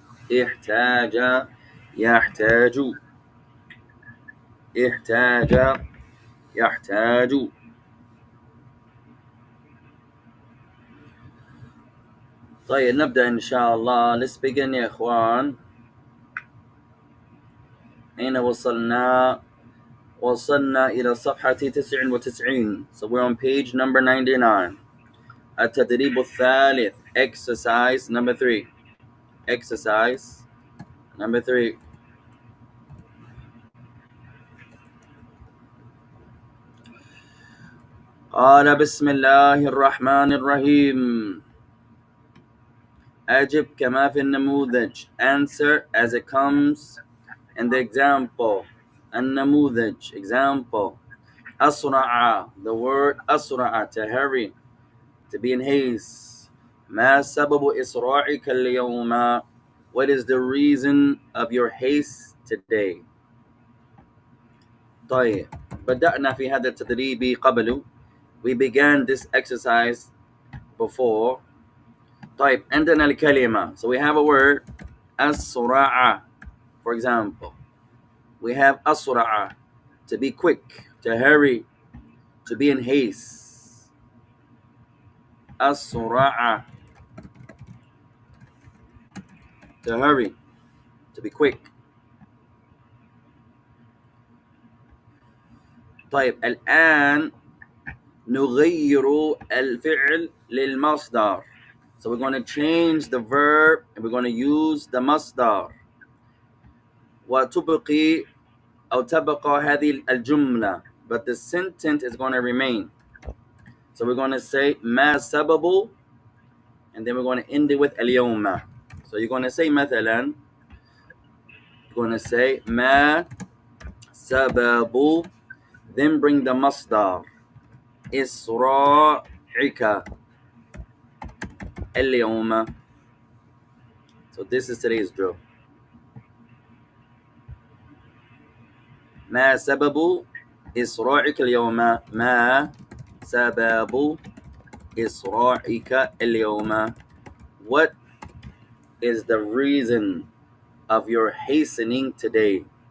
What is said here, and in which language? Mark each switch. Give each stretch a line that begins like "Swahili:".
Arabic: احتاج, يحتاج. احتاج, يحتاج. طيب نبدأ إن شاء الله.
English: Let's begin
Arabic: يا إخوان. أين وصلنا؟ وصلنا إلى صفحة 99.
English: So we're on page number 99.
Arabic: التدريب الثالث.
English: Exercise number 3. Exercise number 3.
Arabic: قال بسم الله الرحمن الرحيم. أجب كما في النموذج.
English: Answer as it comes in the example. النموذج, example. أسرع, the word أسرع, to hurry, to be in haste.
Arabic: ما سبب إسراعك اليوم?
English: What is the reason of your haste today?
Arabic: طيب بدأنا في هذا التدريب قبل.
English: We began this exercise before.
Arabic: طيب عندنا الكلمة.
English: So we have a word أسرع. For example, we have أسرع, to be quick, to hurry, to be in haste. أسرع, to hurry, to be quick.
Arabic: طيب الآن نغير الفعل للمصدر.
English: So we're going to change the verb and we're going to use the مصدر.
Arabic: وتبقي أو تبقى هذه الجملة,
English: but the sentence is going to remain. So we're going to say
Arabic: ما سبب,
English: and then we're going to end it with اليوم. So you're going to say مثلا, you're going to say
Arabic: ما سبب,
English: then bring the مصدر
Arabic: إسراعك اليوم.
English: So this is today's drill.
Arabic: ما سبب إسراعك اليوم؟ ما سبب إسراعك اليوم?
English: What is the reason of your hastening today?